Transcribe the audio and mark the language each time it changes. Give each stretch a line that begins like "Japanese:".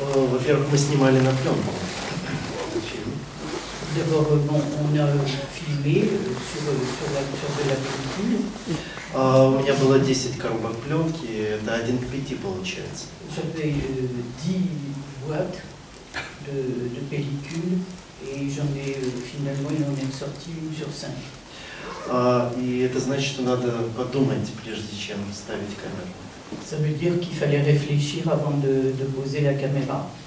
Russian: Во-первых, мы снимали на пленку.
French: D'abord, on a filmé sur de la pellicule.
Russian: У меня было 10 коробок пленки, это 1 к 5 получается.
French: J'avais 10 boîtes de pellicule et j'en ai finalement, il en est sorti 1 sur 5.
Russian: И это значит, что надо подумать, прежде чем ставить камеру.
French: Ça veut dire qu'il fallait réfléchir avant de poser la caméra.